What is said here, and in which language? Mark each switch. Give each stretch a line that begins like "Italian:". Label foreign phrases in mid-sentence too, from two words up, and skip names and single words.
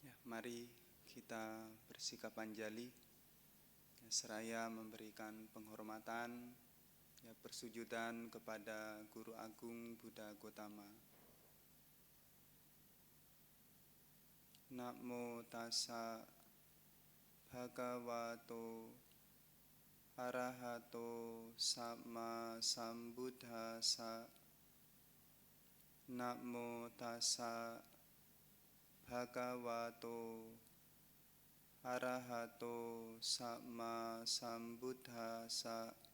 Indonesian: Mari kita bersikap anjali, seraya memberikan penghormatan, persujudan kepada Guru Agung Buddha Gotama.
Pali: Namo tassa bhagavato arahato samma sambuddhassa. Namo tassa bhagavato arahato samma sambuddhassa.